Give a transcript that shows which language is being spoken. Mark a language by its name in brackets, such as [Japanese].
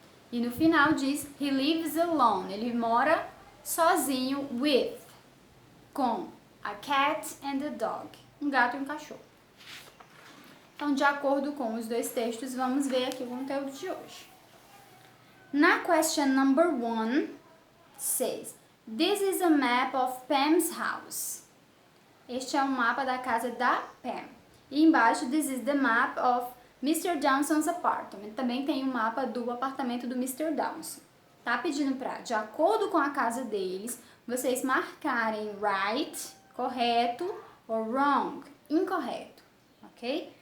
[Portuguese] E no final diz, [English] he lives alone, [Portuguese] ele mora sozinho with, com [English] a cat and a dog, [Portuguese] um gato e um cachorro. Então, de acordo com os dois textos, vamos ver aqui o conteúdo de hoje. [English] Na question number 1, says, this is a map of Pam's house. [Portuguese] Este é um mapa da casa da Pam. E embaixo, [English] this is the map of Mr. [Portuguese] Dawson's apartment. Também tem um mapa do apartamento do Mr. Dawson. Tá pedindo para, de acordo com a casa deles, vocês marcarem right, correto, ou wrong, incorreto, ok?